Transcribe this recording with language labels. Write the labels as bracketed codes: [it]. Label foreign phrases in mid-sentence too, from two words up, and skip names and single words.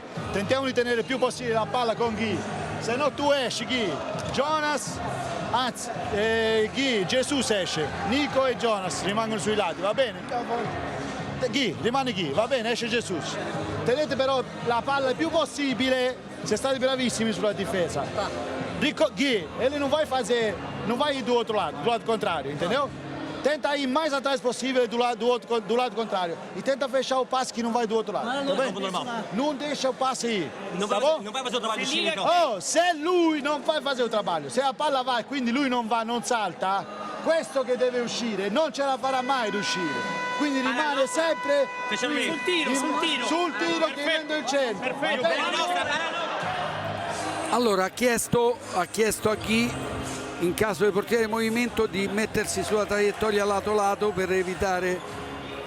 [it] Tentiamo di tenere il più possibile la palla con Ghi, se no tu esci Ghi. Jonas, anzi Ghi, Gesù esce, Nico e Jonas rimangono sui lati, va bene? Ghi, rimane Ghi, va bene, esce Gesù. Tenete però la palla il più possibile, siete stati bravissimi sulla difesa. [pt] Ghi, ele não vai ir do outro lado contrário, entendeu? Tenta ir mais atrás possível do lado contrário. E tenta fechar o passe que não vai do outro lado. Não deixa o passe ir, tá bom? Não vai fazer o trabalho de Chile, então. [it] Oh, se lui non fa fare il trabalho, se la palla va e quindi lui non va, non salta, questo che deve uscire non ce la farà mai ad uscire. Quindi rimane sempre sul tiro che prende il centro. Allora ha chiesto a Ghi, in caso di portiere in movimento, di mettersi sulla traiettoria lato per evitare.